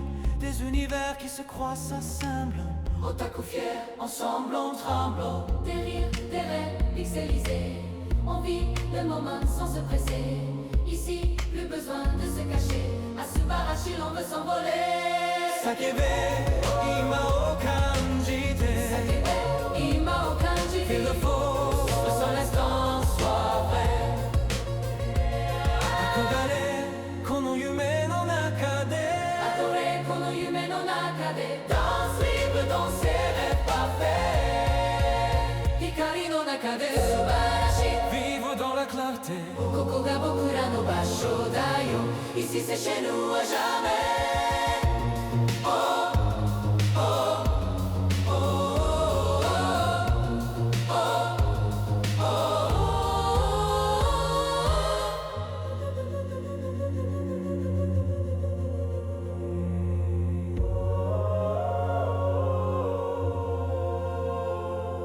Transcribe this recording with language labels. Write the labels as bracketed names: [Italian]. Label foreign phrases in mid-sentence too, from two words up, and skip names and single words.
[French] Des univers qui se croisent s'assemblent. Otaku fier, ensemble on tremble. Des rires, des rêves pixelisés. On vit le moment sans se presser. Ici, plus besoin de se cacher. À Subarashi, l'on veut s'envoler. [Japanese] 叫べ、今を感じて. 叫べ、今を感じて. [English] Feel the force, [French] le seul instant soit vrai. [Japanese] Akogare, この夢の中で. Adoré, この夢の中で. [French] Danse libre dans ses rêves parfaits. [Japanese] 光の中で。素晴らしい. [French] Vivre dans la clarté. [Japanese] ここが僕らの場所だよ. [French] Ici c'est chez nous à jamais. Oh, oh, oh, oh, oh, oh, oh.